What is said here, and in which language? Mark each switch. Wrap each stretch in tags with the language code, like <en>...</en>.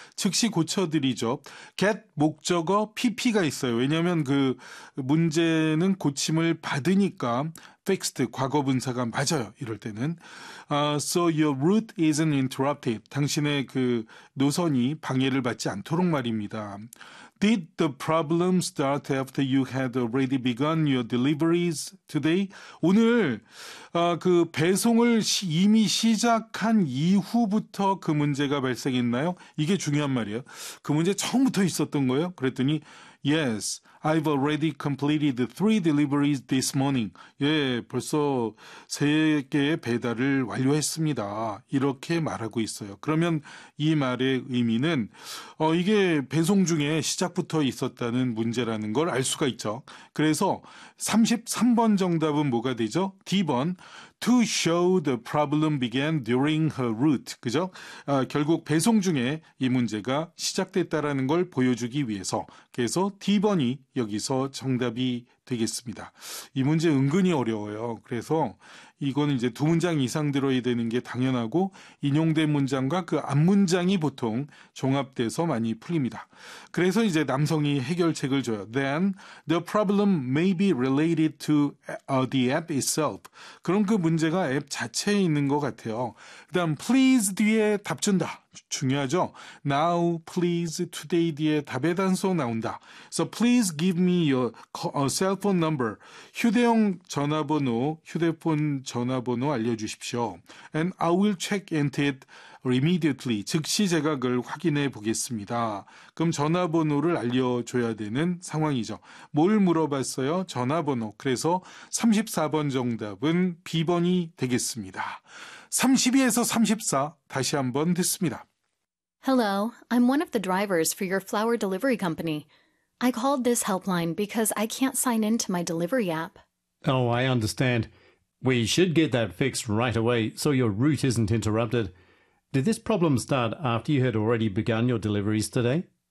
<ko>즉시 고쳐드리죠. Get 목적어 PP가 있어요. 왜냐하면 그 문제는 고침을 받으니까 fixed 과거분사가 맞아요. 이럴 때는</ko> <en>so your route isn't interrupted.</en> <ko>당신의 그 노선이 방해를 받지 않도록 말입니다.</ko> <en>Did the problem start after you had already begun your deliveries today?</en> <ko>오늘 그 배송을 이미 시작한 이후부터 그 문제가 발생했나요? 이게 중요한 말이에요. 그 문제 처음부터 있었던 거예요? 그랬더니</ko> <en>Yes, I've already completed three deliveries this morning.</en> <ko>예, 벌써 세 개의 배달을 완료했습니다. 이렇게 말하고 있어요. 그러면 이 말의 의미는 이게 배송 중에 시작부터 있었다는 문제라는 걸 알 수가 있죠. 그래서 33번 정답은 뭐가 되죠?</ko> <en>D번, to show the problem began during her route.</en> <ko>그죠? 결국 배송 중에 이 문제가 시작됐다라는 걸 보여주기 위해서. 그래서 D번이 여기서 정답이 되겠습니다. 이 문제 은근히 어려워요. 그래서 이거는 이제 두 문장 이상 들어야 되는 게 당연하고 인용된 문장과 그 앞 문장이 보통 종합돼서 많이 풀립니다. 그래서 이제 남성이 해결책을 줘요.</ko> <en>Then the problem may be related to the app itself.</en> <ko>그럼 그 문제가 앱 자체에 있는 것 같아요. 그다음 please 뒤에 답 준다. 중요하죠.</ko> <en>Now, please, today</en> <ko>뒤에 답의 단서 나온다.</ko> <en>So please give me your cell phone number.</en> <ko>휴대용 전화번호, 휴대폰 전화번호 알려주십시오.</ko> <en>And I will check into it immediately.</en> <ko>즉시 제가 그걸 확인해 보겠습니다. 그럼 전화번호를 알려줘야 되는 상황이죠. 뭘 물어봤어요? 전화번호. 그래서 34번 정답은 B번이 되겠습니다. 32에서 34, 다시 한번 듣습니다.</ko> <en>Hello, I'm one of the drivers for your flower delivery company. I called this helpline because I can't sign into my delivery app. Oh, I understand. We should get that fixed right away so your route isn't interrupted. Did this problem start after you had already begun your deliveries today?</en>